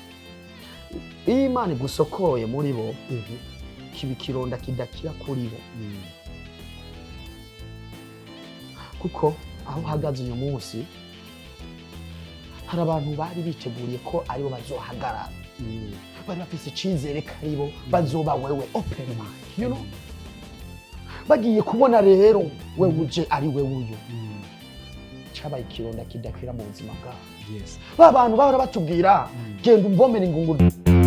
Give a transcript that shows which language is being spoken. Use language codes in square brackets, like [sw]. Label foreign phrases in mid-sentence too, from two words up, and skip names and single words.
[rn] iyo Imana igusokoye muri bo kiba ikironda kidakira kuri bo kuko aho uhagaze uyu munsi hari abantu bari biteguriye ko aribo bazohagarara bari bafise icizere ko aribo bazoba wewe [en] open mind you know [rn] bagiye kubona rero wewe uje ari wewe uyu cabaye ikironda kidakwira mu buzima bwabo [en] yes [rn] ba bantu bahora batubwira genda umvomere ingunguru